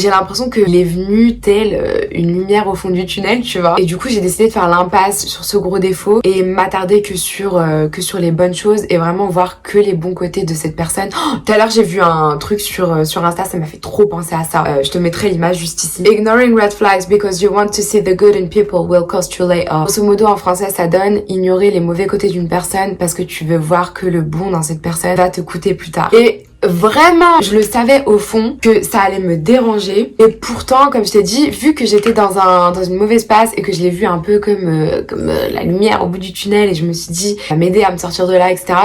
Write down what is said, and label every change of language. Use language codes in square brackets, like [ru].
[fr] J'ai l'impression qu'il est venu tel une lumière au fond du tunnel, tu vois. Et du coup, j'ai décidé de faire l'impasse sur ce gros défaut et m'attarder que sur les bonnes choses et vraiment voir que les bons côtés de cette personne. Tout à l'heure, j'ai vu un truc sur Insta, ça m'a fait trop penser à ça. Je te mettrai l'image juste ici. [en] Ignoring red flags because you want to see the good in people will cost you later. [fr] Grosso modo, en français, ça donne ignorer les mauvais côtés d'une personne parce que tu veux voir que le bon dans cette personne va te coûter plus tard. Et vraiment, je le savais au fond que ça allait me déranger. Et pourtant, comme je t'ai dit, vu que j'étais dans une mauvaise passe et que je l'ai vu un peu comme la lumière au bout du tunnel et je me suis dit, ça va m'aider à me sortir de là, etc.